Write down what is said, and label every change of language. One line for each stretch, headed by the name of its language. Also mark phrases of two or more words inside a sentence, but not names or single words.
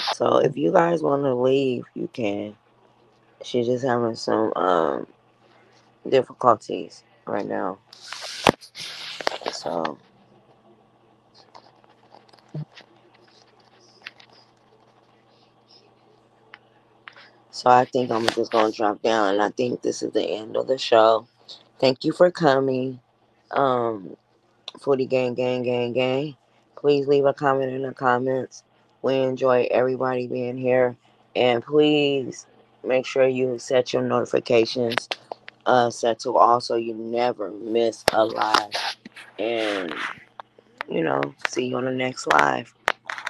English: So if you guys want to leave, you can. She's just having some difficulties right now. So I think I'm just gonna drop down, and I think this is the end of the show. Thank you for coming. Foodiegang, gang, gang, gang. Please leave a comment in the comments. We enjoy everybody being here. And please make sure you set your notifications set to all so you never miss a live. And, see you on the next live.